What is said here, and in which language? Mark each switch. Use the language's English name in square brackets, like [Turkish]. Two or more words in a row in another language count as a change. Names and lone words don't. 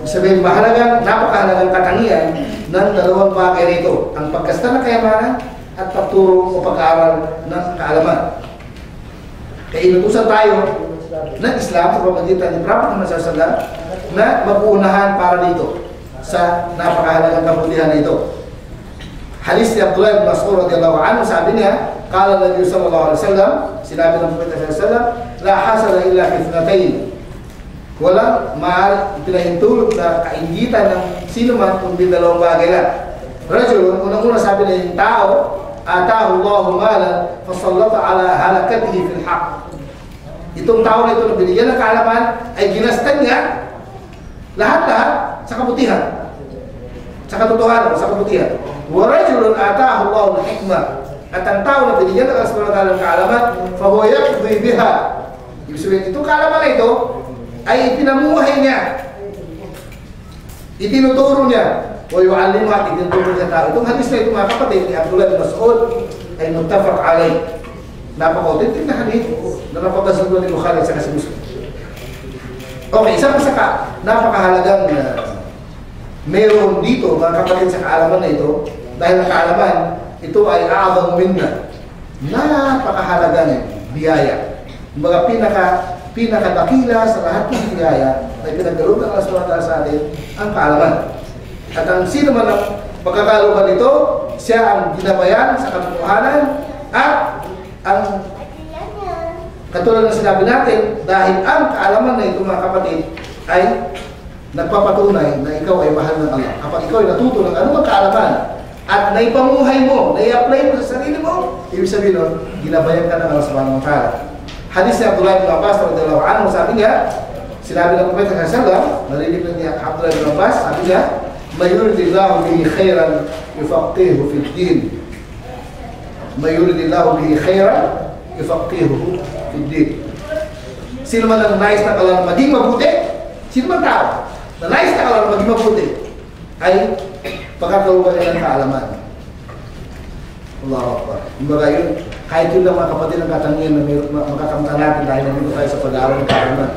[Filipino] Sabihin, napakahalagang katangian ng dalawang bagay rito. Ang pagkasta ng kayamanan at pagturo o pag-aaral ng kaalaman. Kaya inutusan tayo ng Islam sa pamamagitan ni Prophet Muhammad SAW na mag-uunahan para dito sa napakahalagang kabutihan na ito. Hadis ni Abdullah bin Mas'ud [Arabic] رضي الله عنه, [Filipino] sabi niya, [Arabic] قال النبي صلى الله عليه وسلم, [Filipino] sinabi ng Prophet [Arabic] صلى الله عليه وسلم، لا حسد إلا في اثنتين. [Filipino] Walang pinahintulot na kaingitan ng sino man kundi dalawang bagay lang. Rajulun, unang-una sabi niya, yung tao, [Arabic] آتاه الله مالا فسلطه على هلكته في الحق. [Filipino] Itong tao na ito na binigyan ng kaalaman ay ginastan niya lahat-lahat sa kabutihan, sa katotohanan, sa kabutihan. [Arabic] ورجل آتاه الله الحكمة. [Filipino] At ang tao na binigyan ng Allah [Arabic] سبحانه وتعالى [Filipino] ng kaalaman, [Arabic] فهو يقضي بها. [Filipino] Ibig sabihin, itong kaalaman na ito ay pinamuhay niya, itinuturo niya, o yu'allimu at itinuturo niya tao. Itong hadis na ito, mga kapatid, ni Abdullah bin Mas'ud ay [Arabic] متفق عليه. [Filipino] Napaka-authentic na hadith na napabasa doon ni Bukhari sa kasi Muslim. Okay, isa pa sa napakahalagang meron dito, mga kapatid, sa kaalaman na ito, dahil ang kaalaman, ito ay [Arabic] أعظم منا. [Filipino] Napakahalagang biyaya. Mga pinakadakila sa lahat ng biyaya na pinagdalog ng Allah [Arabic] سبحانه وتعالى [Filipino] sa atin, ang kaalaman. At ang sino man ang pagkakaluhan nito, siya ang ginabayan sa katotohanan at ang katulad ng sinabi natin, dahil ang kaalaman na ito, mga kapatid, ay nagpapatunay na ikaw ay mahal ng Allah. Kapag ikaw ay natuto ng anumang kaalaman at naipamuhay mo, nai-apply mo sa sarili mo, ibig sabihin nun, ginabayan ka ng Allah [Arabic] سبحانه وتعالى. [Filipino] Hadis ni Abdullah bin Abbas [Arabic] رضي الله عنه, [Filipino] sabi niya, sinabi ng Prophet [Arabic] صلى الله عليه وسلم, [Filipino] narinig niya Abdullah bin Abbas, sabi niya, [Arabic] "من يرد الله به خيرا يفقهه في الدين." من يرد الله به خيرا يفقهه في الدين. [Filipino] Sino man ang nais na kalaro maging mabuti, sino man tao na nais na kalaro maging mabuti, ay pagkakaroon niya ng kaalaman. [Arabic] الله أكبر. [Filipino] Kumbaga yun, kahit yun lang, mga kapatid, ang katangian na makakamta natin dahil nandito tayo sa pag-aaral ng kaalaman.